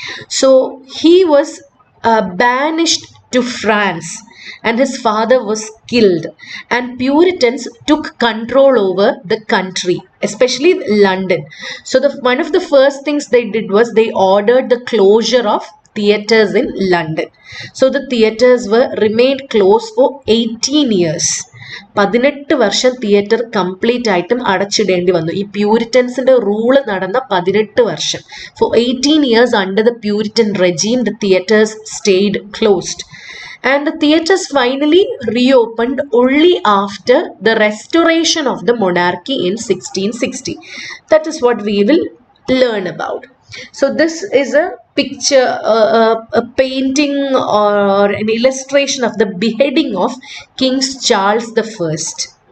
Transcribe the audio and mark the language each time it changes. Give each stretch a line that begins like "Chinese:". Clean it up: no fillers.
English: So he was banished to France, and his father was killed, and Puritans took control over the country, especially London. So one of the first things they did was they ordered the closure of theatres in London. So the theatres were remained closed for 18 years.
Malayalam: 18 വർഷം theatre complete ആയിട്ടും അടച്ചിടേണ്ടി വന്നു. ഈ പ്യൂരിറ്റൻസിന്റെ rule നടന്ന 18 വർഷം.
English: For 18 years under the Puritan regime, the theatres stayed closed. And the theatres finally reopened only after the restoration of the monarchy in 1660. That is what we will learn about. So this is a picture, a painting or an illustration of the beheading of King Charles the First.